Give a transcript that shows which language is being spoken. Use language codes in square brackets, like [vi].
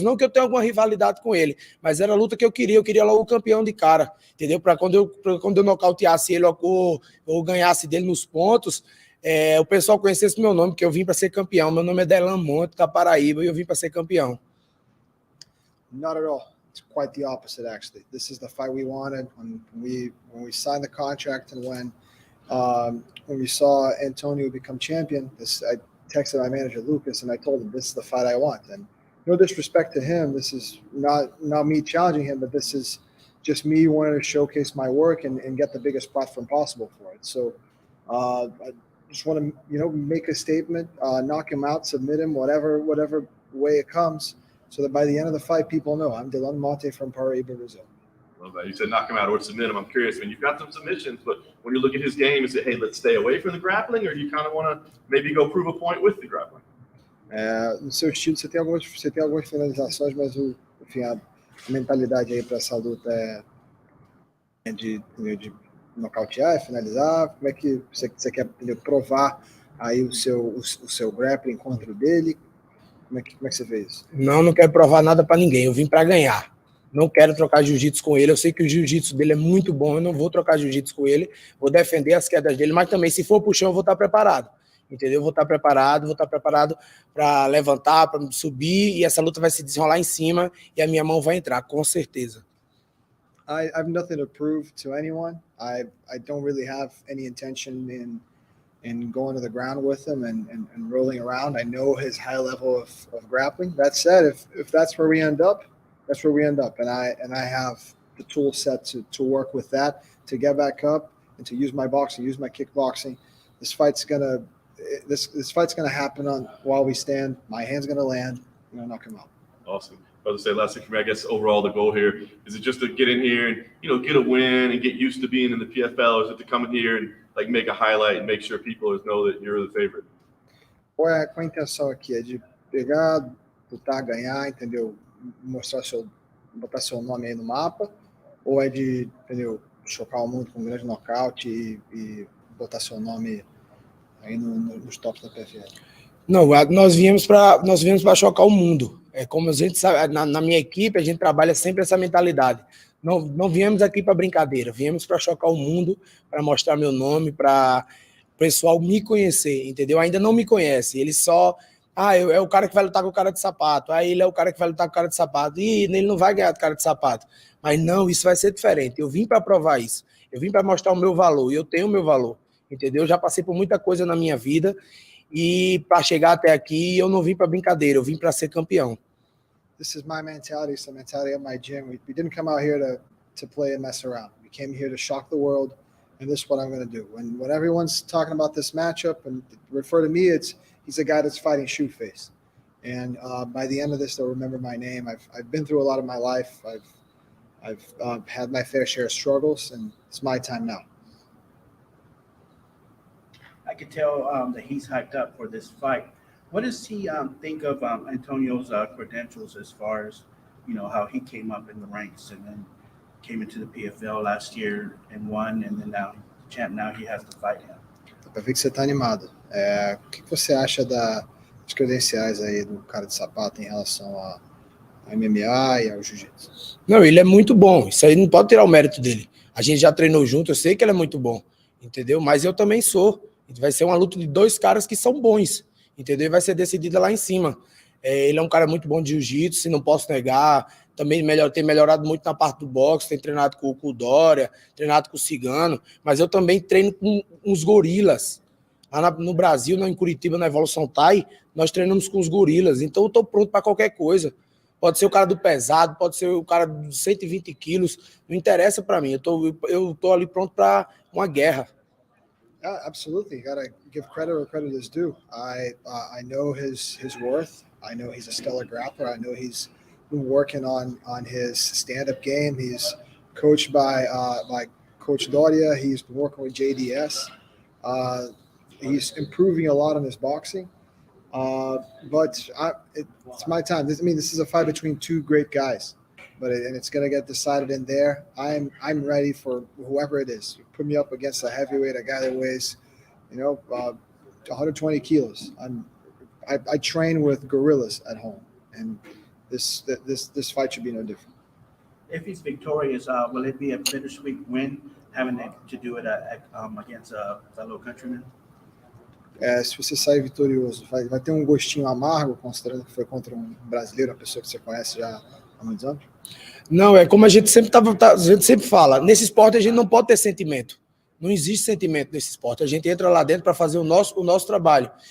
[pt] Não que eu tenha alguma rivalidade com ele, mas era a luta que eu queria logo o campeão de cara, entendeu? Para quando eu nocauteasse ele ou ganhasse dele nos pontos, o pessoal conhecesse meu nome, porque eu vim para ser campeão. Meu nome é Delan Monte, da Paraíba, e eu vim para ser campeão. [en] Not at all. It's quite the opposite, actually. This is the fight we wanted when we signed the contract and when we saw Antonio become champion. I texted my manager Lucas and I told him this is the fight I want. And no disrespect to him, this is not me challenging him, but this is just me wanting to showcase my work and get the biggest platform possible for it. So I just want to make a statement, knock him out, submit him, whatever way it comes, so that by the end of the fight, people know I'm Delan Monte from Paraíba, Brazil. Love that. You said knock him out or submit him. I'm curious. I mean, you've got some submissions, but when you look at his game, is it, hey, let's stay away from the grappling, or do you kind of want to maybe go prove a point with the grappling? [pt] No seu estilo, você tem algumas finalizações, mas enfim, a mentalidade aí para essa luta é de nocautear, finalizar. Como é que você quer provar aí o seu grappling contra o dele? Como é que você vê isso? Não quero provar nada para ninguém. Eu vim para ganhar. Não quero trocar jiu-jitsu com ele. Eu sei que o jiu-jitsu dele é muito bom. Eu não vou trocar jiu-jitsu com ele. Vou defender as quedas dele, mas também, se for pro chão, eu vou estar preparado. Entendeu? Vou estar preparado para levantar, para subir, e essa luta vai se desenrolar em cima e a minha mão vai entrar, com certeza. [en] I have nothing to prove to anyone. I don't really have any intention in going to the ground with him and rolling around. I know his high level of grappling. That said, if that's where we end up, that's where we end up. And I have the tool set to work with that, to get back up and to use my boxing, use my kickboxing. This fight's gonna happen while we stand. My hand's gonna land. I'm gonna knock him out. Awesome. I was gonna say, last thing for me, I guess overall the goal here is it just to get in here and get a win and get used to being in the PFL, or is it to come in here and like make a highlight and make sure people know that you're the favorite? [pt] Qual a intenção aqui? É de pegar, lutar, ganhar, entendeu? Botar seu nome aí no mapa, ou é de, entendeu, chocar o mundo com um grande nocaute e botar seu nome aí nos tops da PFL? Não, nós viemos para chocar o mundo. É como a gente sabe, na minha equipe a gente trabalha sempre essa mentalidade. Não viemos aqui para brincadeira, viemos para chocar o mundo, para mostrar meu nome, para o pessoal me conhecer, entendeu? Ainda não me conhece, ele só... é o cara que vai lutar com o cara de sapato. Ele é o cara que vai lutar com o cara de sapato. E ele não vai ganhar do cara de sapato. Mas não, isso vai ser diferente. Eu vim para provar isso. Eu vim para mostrar o meu valor. E eu tenho o meu valor. Entendeu? Eu já passei por muita coisa na minha vida. E para chegar até aqui, eu não vim para brincadeira. Eu vim para ser campeão. [en] This is my mentality. It's the mentality of my gym. We didn't come out here to play and mess around. We came here to shock the world. And this is what I'm going to do. When everyone's talking about this matchup and refer to me, he's a guy that's fighting Shoeface. And by the end of this, they'll remember my name. I've been through a lot of my life. I've had my fair share of struggles, and it's my time now. I could tell that he's hyped up for this fight. What does he think of Antonio's credentials as far as, how he came up in the ranks and then came into the PFL last year and won, and then now he has to fight him? [pt] Pra ver que você tá animado. O que você acha das credenciais aí do cara de sapato em relação a MMA e ao jiu-jitsu? Não, ele é muito bom. Isso aí não pode tirar o mérito dele. A gente já treinou junto, eu sei que ele é muito bom, entendeu? Mas eu também sou. Vai ser uma luta de dois caras que são bons, entendeu? E vai ser decidida lá em cima. Ele é um cara muito bom de jiu-jitsu, se não posso negar. Também tem melhorado muito na parte do boxe, tem treinado com o Dória, treinado com o Cigano, mas eu também treino com uns gorilas. Lá no Brasil, em Curitiba, na Evolução Thai, nós treinamos com os gorilas, então eu estou pronto para qualquer coisa. Pode ser o cara do pesado, pode ser o cara de 120 quilos, não interessa para mim, eu tô ali pronto para uma guerra. [en] Yeah, absolutely. You gotta give credit where credit is due. I know his worth. I know he's a stellar grappler. I know he's been working on his stand-up game. He's coached by Coach Doria. He's been working with JDS. He's improving a lot on his boxing. But it's my time. This is a fight between two great guys, and it's gonna get decided in there. I'm ready for whoever it is. You put me up against a heavyweight, a guy that weighs, 120 kilos. I train with gorillas at home, and this fight should be no different. If he's victorious, will it be a bittersweet win having to do it against a fellow countryman? [pt] Se você sair vitorioso, vai ter um gostinho amargo, considerando que foi contra um brasileiro, uma pessoa que você conhece já há muitos anos? Não, é como a gente sempre fala, nesse esporte a gente não pode ter sentimento. Não existe sentimento nesse esporte. A gente entra lá dentro para fazer o nosso trabalho.